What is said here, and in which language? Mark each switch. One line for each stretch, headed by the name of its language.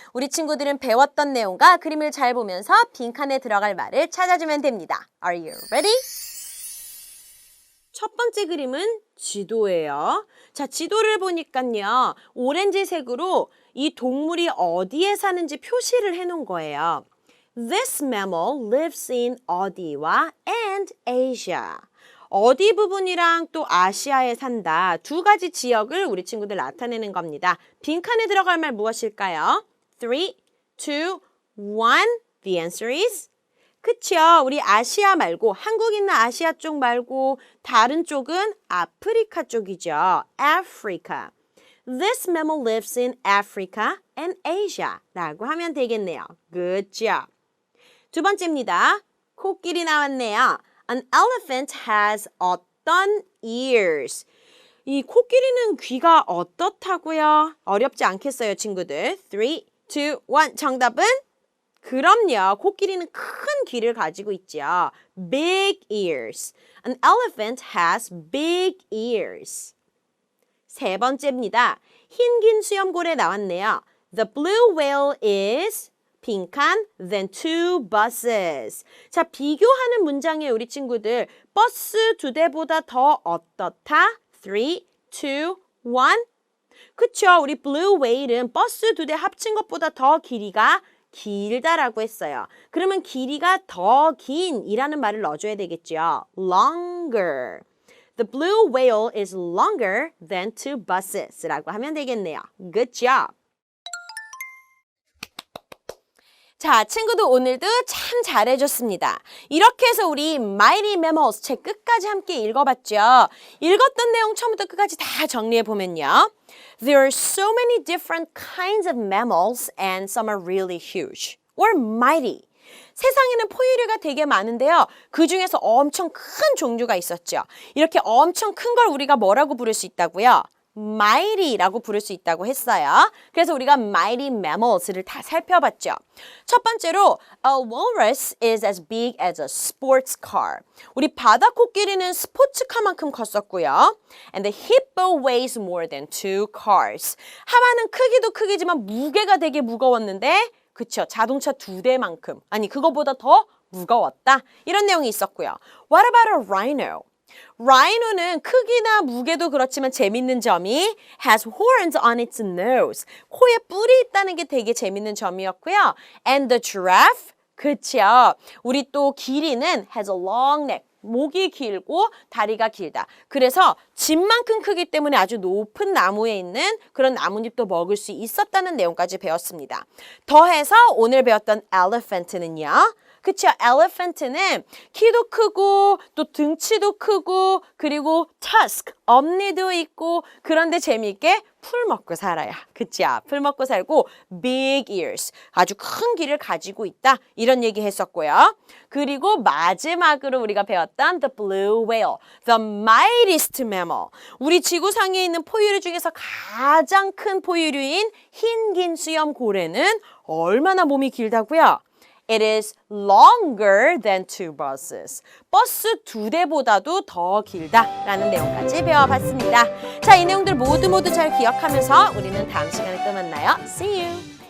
Korean: 우리 친구들은 배웠던 내용과 그림을 잘 보면서 빈칸에 들어갈 말을 찾아주면 됩니다.
English: Are you ready?
Korean: 첫 번째 그림은 지도예요. 자, 지도를 보니까요. 오렌지색으로 이 동물이 어디에 사는지 표시를 해놓은 거예요.
English: This mammal lives in 어디와 and Asia.
Korean: 어디 부분이랑 또 아시아에 산다. 두 가지 지역을 우리 친구들 나타내는 겁니다. 빈칸에 들어갈 말 무엇일까요? 3, 2, 1.
English: The answer is 그쵸.
Korean: 우리 아시아 말고 한국 있는 아시아 쪽 말고 다른 쪽은 아프리카 쪽이죠.
English: Africa. This mammal lives in Africa and Asia
Korean: 라고 하면 되겠네요.
English: Good job.
Korean: 두 번째입니다. 코끼리 나왔네요.
English: An elephant has 어떤 ears.
Korean: 이 코끼리는 귀가 어떻다고요? 어렵지 않겠어요, 친구들? 3, 2, 1. 정답은? 그럼요. 코끼리는 큰 귀를 가지고 있죠.
English: Big ears. An elephant has big ears.
Korean: 세 번째입니다. 흰긴 수염고래 나왔네요.
English: The blue whale is 빈칸, then 2 buses.
Korean: 자, 비교하는 문장에 우리 친구들 버스 2대보다 더 어떻다? 3, 2, 1. 그쵸? 우리 blue whale은 버스 2대 합친 것보다 더 길이가 길다라고 했어요. 그러면 길이가 더 긴 이라는 말을 넣어줘야 되겠죠.
English: Longer. The blue whale is longer than 2 buses
Korean: 라고 하면 되겠네요.
English: Good job.
Korean: 자, 친구들 오늘도 참 잘해줬습니다. 이렇게 해서 우리 Mighty Mammals 책 끝까지 함께 읽어봤죠. 읽었던 내용 처음부터 끝까지 다 정리해보면요.
English: There are so many different kinds of mammals and some are really huge or mighty.
Korean: 세상에는 포유류가 되게 많은데요. 그 중에서 엄청 큰 종류가 있었죠. 이렇게 엄청 큰 걸 우리가 뭐라고 부를 수 있다고요? mighty라고 부를 수 있다고 했어요. 그래서 우리가 mighty mammals를 다 살펴봤죠.
English: 첫 번째로 a walrus is as big as a sports car.
Korean: 우리 바다 코끼리는 스포츠카만큼 컸었고요.
English: And the hippo weighs more than 2 cars.
Korean: 하마는 크기도 크기지만 무게가 되게 무거웠는데 그쵸, 자동차 2대만큼. 아니, 그거보다 더 무거웠다. 이런 내용이 있었고요.
English: What about a rhino?
Korean: 라이노는 크기나 무게도 그렇지만 재밌는 점이
English: has horns on its nose.
Korean: 코에 뿔이 있다는 게 되게 재밌는 점이었고요.
English: And the giraffe,
Korean: 그쵸. 우리 또 기린은
English: has a long neck.
Korean: 목이 길고 다리가 길다. 그래서 집만큼 크기 때문에 아주 높은 나무에 있는 그런 나뭇잎도 먹을 수 있었다는 내용까지 배웠습니다. 더해서 오늘 배웠던 elephant는요. 그쵸? elephant는 키도 크고 또 등치도 크고 그리고 tusk, 엄니도 있고 그런데 재미있게 풀 먹고 살아요. 그쵸? 풀 먹고 살고
English: big ears,
Korean: 아주 큰 귀를 가지고 있다. 이런 얘기 했었고요. 그리고 마지막으로 우리가 배웠던
English: the blue whale, the mightiest mammal.
Korean: 우리 지구상에 있는 포유류 중에서 가장 큰 포유류인 흰 긴 수염 고래는 얼마나 몸이 길다고요?
English: It is longer than two buses.
Korean: 버스 2대보다도 더 길다라는 내용까지 배워봤습니다. 자, 이 내용들 모두 잘 기억하면서 우리는 다음 시간에 또 만나요.
English: See you!